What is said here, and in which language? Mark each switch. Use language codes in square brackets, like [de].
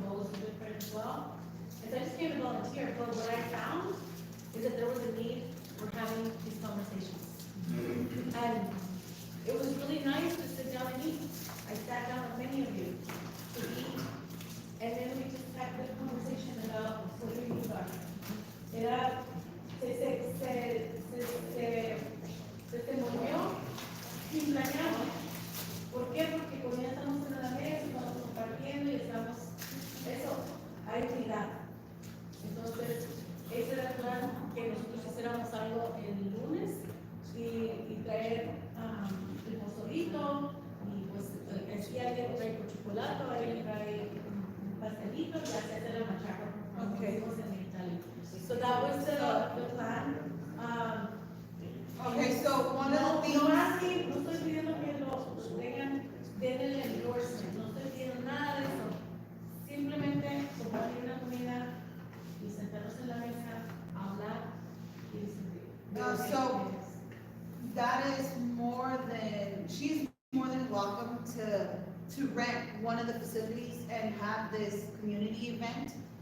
[en] Mo is a good friend as well. And so I just came to volunteer. But what I found is that there was a need for having these conversations. And it was really nice to sit down and eat. I sat down with many of you to eat. And then we just had a conversation about what your needs are. [es] Era, se movió sin planearlo. ¿Por qué? Porque cuando ya estamos en la mesa, estamos compartiendo y estamos, eso, hay unidad. Entonces, ese era el plan, que nosotros hiciéramos algo el lunes y traer el pozolito, y pues, si alguien trae por chocolate, alguien trae pastelito, y hacer la machaca, como decimos en Italia. [en] So that was the plan. Okay, so one of the things. [es] No estoy pidiendo que lo tengan, den el endorsement, no estoy pidiendo nada de eso. Simplemente compartir una comida y sentarnos en la mesa, hablar y discutir. [en] So that is more than, she's more than welcome to rent one of the facilities and have this community event.